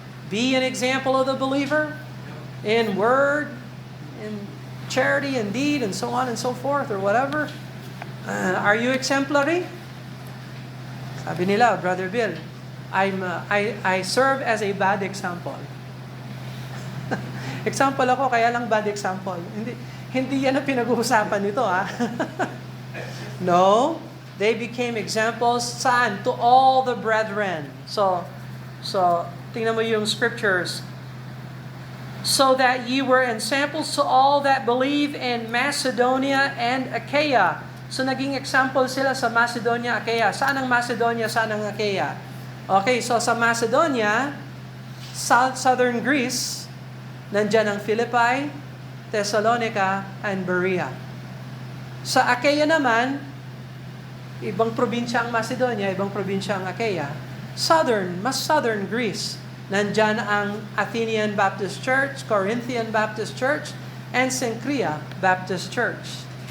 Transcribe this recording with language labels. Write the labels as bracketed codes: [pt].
[en] Be an example of the believer in word, in charity, in deed, and so on and so forth, or whatever. Are you exemplary? [tl] Sabi nila, [en] Brother Bill, I serve as a bad example. [tl] Example ako, kaya lang bad example. Hindi yan ang pinag-uusapan nito, ha? [en] No, they became examples, [tl] saan? [en] To all the brethren. [tl] So tingnan mo yung scriptures. [en] So that ye were ensamples to all that believe in Macedonia and Achaia. [tl] So naging example sila sa Macedonia, Achaia. Saan ang Macedonia, saan ang Achaia? Okay, so sa Macedonia, southern Greece, nandyan ang Philippi, Thessalonica, and Berea. Sa Achaia naman, ibang probinsya ang Macedonia, ibang probinsya ang Achaia. Mas southern Greece. Nandyan ang Athenian Baptist Church, Corinthian Baptist Church, and Cenchrea Baptist Church.